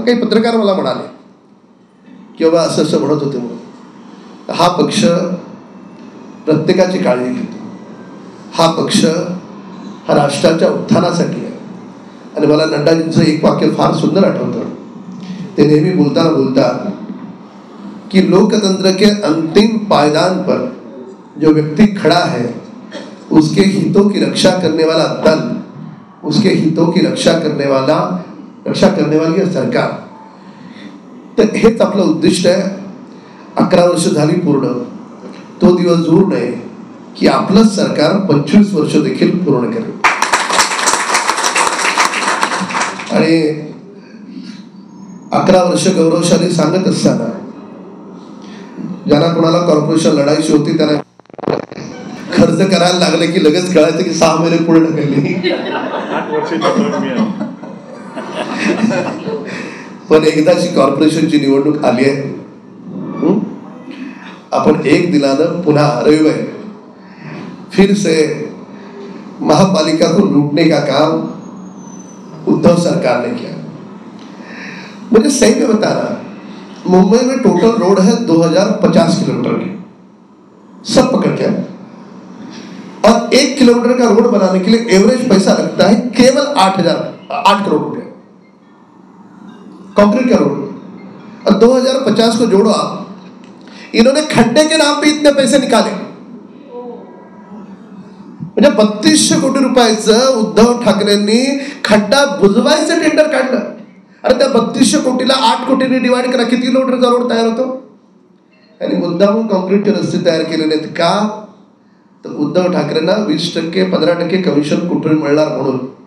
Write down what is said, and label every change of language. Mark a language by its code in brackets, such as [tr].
[mr] मग काही पत्रकार मला म्हणाले की बाबा असं असं म्हणत होते म्हणून. हा पक्ष प्रत्येकाची काळजी घेतो. हा पक्ष हा राष्ट्राच्या उत्थानासाठी आहे. आणि मला नड्डाजींचं एक वाक्य फार सुंदर आठवतं. ते नेहमी बोलताना बोलतात की [hi] लोकतंत्र के अंतिम पायदान पर जो व्यक्ति खड़ा है उसके हितों की रक्षा करने वाला दल, उसके हितों की रक्षा करने वाली है सरकार. [mr] तर हेच आपलं उद्दिष्ट आहे. 11 वर्ष झाली पूर्ण. तो दिवस दूर नाही की आपलं सरकार 25 वर्ष देखील पूर्ण करेल. आणि 11 वर्ष गौरवशाली सांगत असताना ज्यांना कोणाला कॉर्पोरेशन लढायची होती त्यांना खर्च करायला लागले की लगेच कळायचं की 6 महिने पूर्ण केली. पण एकदाची कॉर्पोरेशनची निवडणूक आली आहे. आपण एक दिलानं पुन्हा रविवार [hi] फिर से महापालिका को लूटने का काम उद्धव सरकार ने किया. मुझे सही में बता रहा, मुंबई में टोटल रोड है 2050 किलोमीटर की, सब पकड़ के. और 1 किलोमीटर का रोड बनाने के लिए एवरेज पैसा लगता है केवल 8 करोड़ रुपए कंक्रीट का रोड. और 2050 को जोड़ो आप, इन्होंने खड्डे के नाम पे इतने पैसे निकाले. [mr] म्हणजे 3200 कोटी रुपयाचं उद्धव ठाकरेंनी खड्डा बुजवायचं टेंडर काढलं. अरे त्या 3200 कोटीला 8 कोटींनी डिवाइड करा, किती किलोमीटरचा रोड तयार होतो. आणि मुद्दामून कॉन्क्रीटचे रस्ते तयार केलेले आहेत. का तर उद्धव ठाकरेंना 20% 15% कमिशन कुठून मिळणार म्हणून.